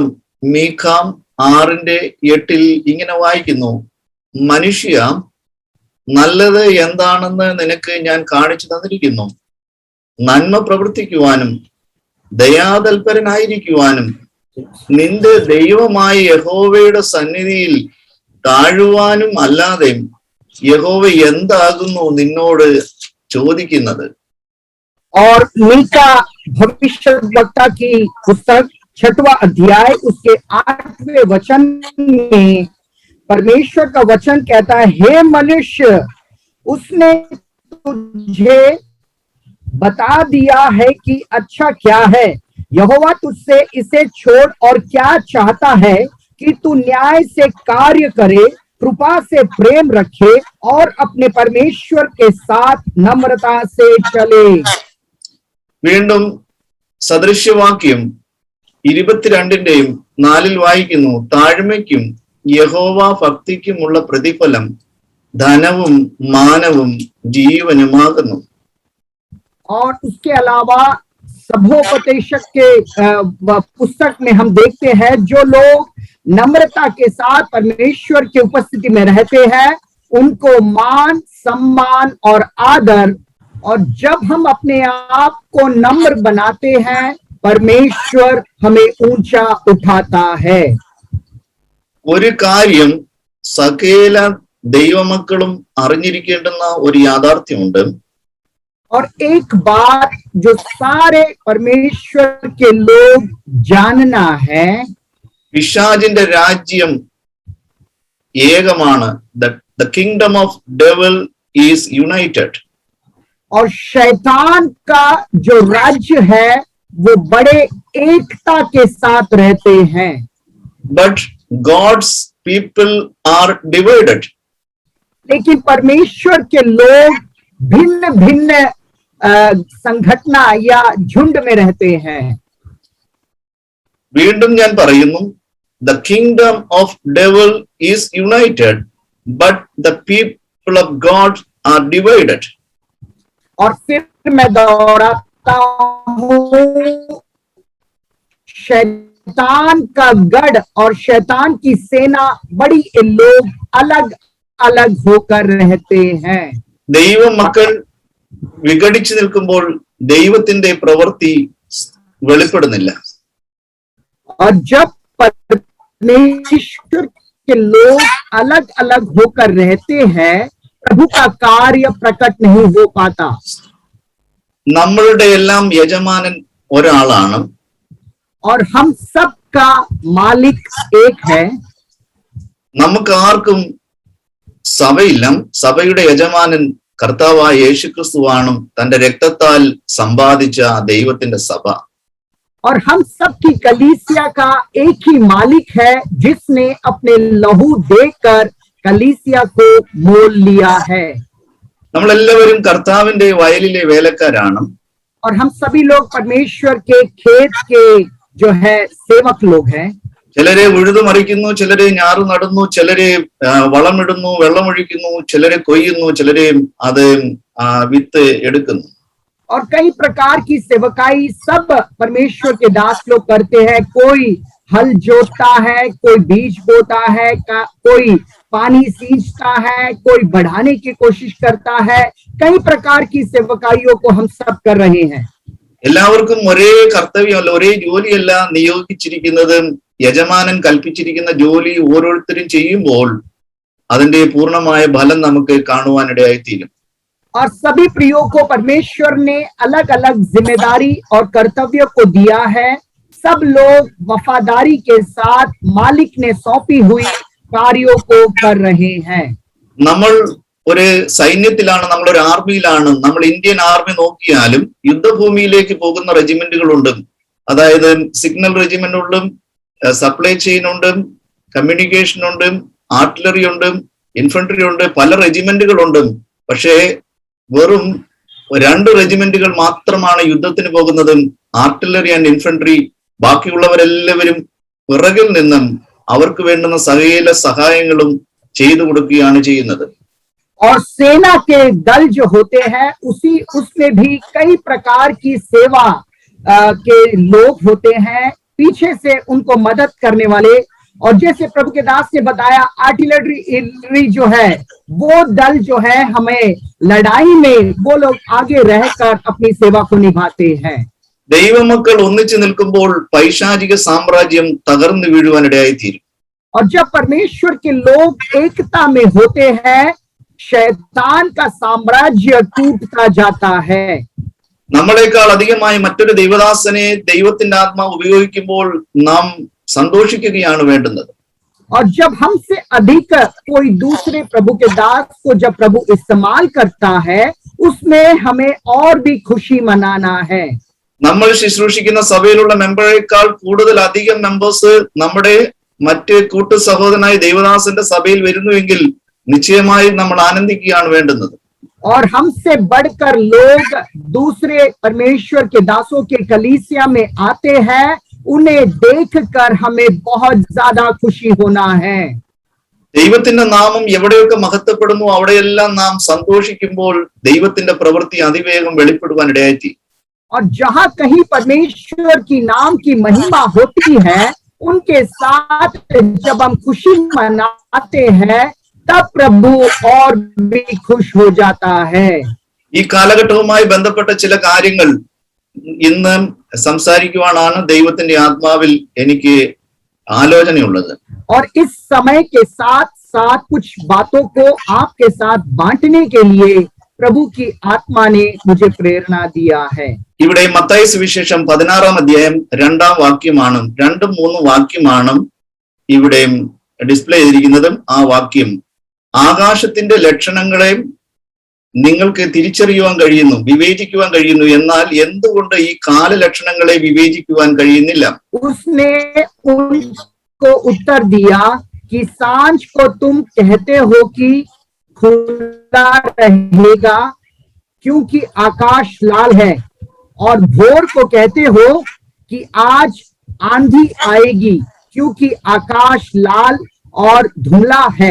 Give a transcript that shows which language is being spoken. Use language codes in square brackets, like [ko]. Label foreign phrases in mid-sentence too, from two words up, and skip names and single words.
[ml] മീഖാം 6:8 ഇങ്ങനെ വായിക്കുന്നു, മനുഷ്യ നല്ലത് എന്താണെന്ന് നിനക്ക് ഞാൻ കാണിച്ചു തന്നിരിക്കുന്നു. നന്മ പ്രവർത്തിക്കുവാനും ദയാതൽപരനായിരിക്കുവാനും നിന്റെ ദൈവമായ യഹോവയുടെ സന്നിധിയിൽ താഴുവാനും അല്ലാതെ യഹോവ എന്താകുന്നു നിന്നോട് ചോദിക്കുന്നത്. [hi] और मीका भविष्यवक्ता की पुस्तक 6वां अध्याय उसके 8वें वचन में परमेश्वर का वचन कहता है, हे मनुष्य, उसने तुझे बता दिया है कि अच्छा क्या है। यहोवा तुझसे इसे छोड़ और क्या चाहता है कि तू न्याय से कार्य करे, कृपा से प्रेम रखे और अपने परमेश्वर के साथ नम्रता से चले। [ml] വീണ്ടും സദൃശ്യവാക്യം 22:4 വായിക്കുന്നു, താഴ്മയ്ക്കും യഹോവ ഭക്തിക്കുമുള്ള പ്രതിഫലം ധനവും മാനവും ജീവനുമാകുന്നു. [hi] और उसके अलावा सभोपदेशक के पुस्तक में हम देखते हैं, जो लोग नम्रता के साथ परमेश्वर की उपस्थिति में रहते हैं उनको मान, सम्मान और आदर, और जब हम अपने आप को नम्र बनाते हैं परमेश्वर हमें ऊंचा उठाता है। [ml] ഒരു കാര്യം സകല ദൈവമക്കളും അറിഞ്ഞിരിക്കേണ്ടുന്ന ഒരു യാഥാർത്ഥ്യമുണ്ട്. [hi] और एक बात जो सारे परमेश्वर के लोग जानना है, [ml] പിശാചിന്റെ രാജ്യം ഏകമാണ്. [en] The kingdom of devil is united. [hi] और शैतान का जो राज्य है वो बड़े एकता के साथ रहते हैं। [en] But God's people are divided. [hi] लेकिन परमेश्वर के लोग भिन्न भिन्न संगठना या झुंड में रहते हैं। [ml] വീണ്ടും ഞാൻ പറയുന്നു, [en] the kingdom of devil is united, but the people of God are divided. [hi] और फिर मैं दोहराता हूं, शैतान का गढ़ और शैतान की सेना बड़ी लोग अलग अलग होकर रहते हैं। [ml] ദൈവ മക്കൾ വിഘടിച്ചു നിൽക്കുമ്പോൾ ദൈവത്തിന്റെ പ്രവൃത്തി വെളിപ്പെടുന്നില്ല. [hi] और जब परमेश्वर के लोग अलग अलग होकर रहते हैं प्रभु का कार्य प्रकट नहीं हो पाता। [ml] നമ്മളുടെ എല്ലാം യജമാനൻ ഒരാളാണ്. [hi] और हम सब का मालिक एक है। [ml] നമുക്ക് ആർക്കും സഭയില്ല. സഭയുടെ യജമാനൻ കർത്താവായ യേശുക്രിസ്തുവാണ്, തന്റെ രക്തത്താൽ സമ്പാദിച്ച ദൈവത്തിന്റെ സഭ. [hi] और हम सब की कलीसिया का एक ही मालिक है, जिसने अपने लहू देकर कलीसिया को मोल लिया है। [ml] നമ്മളെല്ലാവരും കർത്താവിന്റെ വയലിലെ വേലക്കാരാണ്. [hi] और हम सभी लोग परमेश्वर के खेत के जो है सेवक लोग हैं। [ml] ചിലരെ ഉഴുതുമറിക്കുന്നു, ചിലരെ ഞാറു നടുന്നു, ചിലരെ വളമിടുന്നു, വെള്ളമൊഴിക്കുന്നു, ചിലരെ കൊയ്യുന്നു, ചിലരെ അത് വിത്ത് എടുക്കുന്നു. [hi] और कई प्रकार की सेवकाई सब परमेश्वर के दास लोग करते हैं। कोई हल जोतता है, कोई बीज बोता है, कोई पानी सींचता है, कोई बढ़ाने की कोशिश करता है। कई प्रकार की सेवकाइयों को हम सब कर रहे हैं। [ml] എല്ലാവർക്കും ഒരേ കർത്തവ്യമല്ല, ഒരേ ജോലിയല്ല നിയോഗിച്ചിരിക്കുന്നത്. യജമാനൻ കൽപ്പിച്ചിരിക്കുന്ന ജോലി ഓരോരുത്തരും ചെയ്യുമ്പോൾ അതിന്റെ പൂർണ്ണമായ ഫലം നമുക്ക് കാണുവാനിടയായിത്തീരും. [hi] और सभी प्रियो को परमेश्वर ने अलग अलग जिम्मेदारी और कर्तव्य को दिया है। सब लोग वफादारी के साथ मालिक ने सौंपी हुई कार्यों को कर रहे हैं। [ml] നമ്മൾ ഒരു സൈന്യത്തിലാണ്, നമ്മളൊരു ആർമിയിലാണ്. നമ്മൾ ഇന്ത്യൻ ആർമി നോക്കിയാലും യുദ്ധഭൂമിയിലേക്ക് പോകുന്ന റെജിമെന്റുകളുണ്ട്. അതായത് സിഗ്നൽ റെജിമെന്റുകളും [en] supply chain [ml] ഉണ്ട്, കമ്മ്യൂണിക്കേഷൻ ഉണ്ട്, ആർട്ടിലറി ഉണ്ട്, ഇൻഫൻട്രി ഉണ്ട്, പല റെജിമെന്റുകൾ ഉണ്ട്. പക്ഷേ വെറും 2 റെജിമെന്റുകൾ മാത്രമാണ് യുദ്ധത്തിന് പോകുന്നത്, [en] artillery and infantry. [ml] ബാക്കിയുള്ളവരെല്ലാവരും പിറകിൽ നിന്നും അവർക്ക് വേണ്ടുന്ന സകല സഹായങ്ങളും ചെയ്തു കൊടുക്കുകയാണ് ചെയ്യുന്നത്. [hi] और सेना के दल जो होते हैं उसमें भी कई प्रकार की सेवा के लोग होते हैं, पीछे से उनको मदद करने वाले. और जैसे प्रभु के दास ने बताया, आर्टिलरी जो है वो दल जो है हमें लड़ाई में वो लोग आगे रहकर अपनी सेवा को निभाते हैं. [ml] ദൈവമക്കൾ ഒന്നിച്ചു നിൽക്കുമ്പോൾ പൈശാചിക സാമ്രാജ്യം തകർന്നു വീഴുവാനിടയായിത്തീരും. [hi] और जब परमेश्वर के लोग एकता में होते हैं, शैतान का साम्राज्य टूटता जाता है. [ml] നമ്മളെക്കാൾ അധികമായി മറ്റൊരു ദൈവദാസനെ ദൈവത്തിന്റെ ആത്മാവ് ഉപയോഗിക്കുമ്പോൾ നാം സന്തോഷിക്കുകയാണ് വേണ്ടുന്നത്. [hi] और जब हमसे अधिक कोई दूसरे प्रभु के दास को जब प्रभु इस्तेमाल करता है, उसमें हमें और भी खुशी मनाना है. [ml] നമ്മൾ ശുശ്രൂഷിക്കുന്ന സഭയിലുള്ള മെമ്പറേക്കാൾ കൂടുതൽ അധികം മെമ്പേഴ്സ് നമ്മുടെ മറ്റ് കൂട്ടു സഹോദരനായ ദൈവദാസന്റെ സഭയിൽ വരുന്നുവെങ്കിൽ നിശ്ചയമായും നമ്മൾ ആനന്ദിക്കുകയാണ് വേണ്ടുന്നത്. [hi] और हमसे बढ़कर लोग दूसरे परमेश्वर के दासों के कलीसिया में आते हैं, उन्हें देखकर हमें बहुत ज्यादा खुशी होना है. [ml] ദൈവത്തിന്റെ നാമം എവിടെയൊക്കെ മഹത്വപ്പെടുന്നു അവിടെയെല്ലാം നാം സന്തോഷിക്കുമ്പോൾ ദൈവത്തിന്റെ പ്രവൃത്തി അതിവേഗം വെളിപ്പെടുവാൻ ഇടയായി. [hi] और जहां कहीं परमेश्वर की नाम की महिमा होती है, उनके साथ जब हम खुशी मनाते हैं, तब प्रभु और भी खुश हो जाता है. [ml] ഈ കാലഘട്ടവുമായി ബന്ധപ്പെട്ട ചില കാര്യങ്ങൾ ഇന്ന് സംസാരിക്കുവാനാണ് ദൈവത്തിന്റെ ആത്മാവിൽ എനിക്ക് ആലോചനയുള്ളത്. [hi] और इस समय के साथ साथ कुछ बातों को आपके साथ बांटने के लिए प्रभु की आत्मा ने मुझे प्रेरणा दिया है. [ml] ഇവിടെ മത്തായി സുവിശേഷം 16-ാം അധ്യായം 2-ാം വാക്യമാണ്, 2-3 വാക്യമാണ് ഇവിടെ ഡിസ്പ്ലേ ചെയ്തിരിക്കുന്നതും. ആ വാക്യം, ആകാശത്തിന്റെ ലക്ഷണങ്ങളെ നിങ്ങൾക്ക് തിരിച്ചറിയുവാൻ കഴിയുന്നു, വിവേചിക്കുവാൻ കഴിയുന്നു, എന്നാൽ എന്തുകൊണ്ട് ഈ കാലലക്ഷണങ്ങളെ വിവേചിക്കുവാൻ കഴിയുന്നില്ല? [hi] उसने उनको उत्तर दिया कि सांझ को तुम कहते हो कि खुला रहेगा क्योंकि आकाश लाल है, और भोर को कहते हो कि आज आंधी आएगी क्योंकि आकाश लाल और धुंधला है.